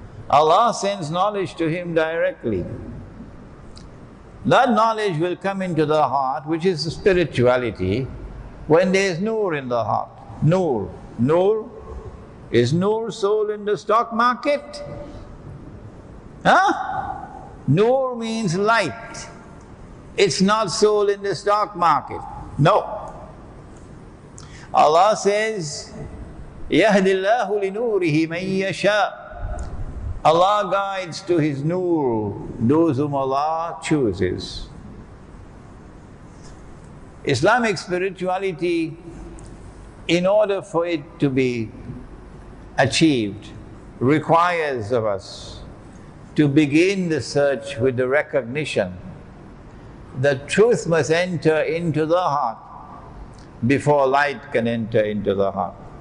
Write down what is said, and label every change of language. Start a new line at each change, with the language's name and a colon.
English: Allah sends knowledge to him directly. That knowledge will come into the heart, which is spirituality, when there is nur in the heart. Nur. Nur. Is nur sold in the stock market? Huh? Nur means light. It's not sold in the stock market. No. Allah says,
Arabic: يَهْدِ اللَّهُ لِنُورِهِ مَن يَشَاءُ.
English: Allah guides to His nur those whom Allah chooses. Islamic spirituality, in order for it to be achieved, requires of us to begin the search with the recognition that truth must enter into the heart before light can enter into the heart.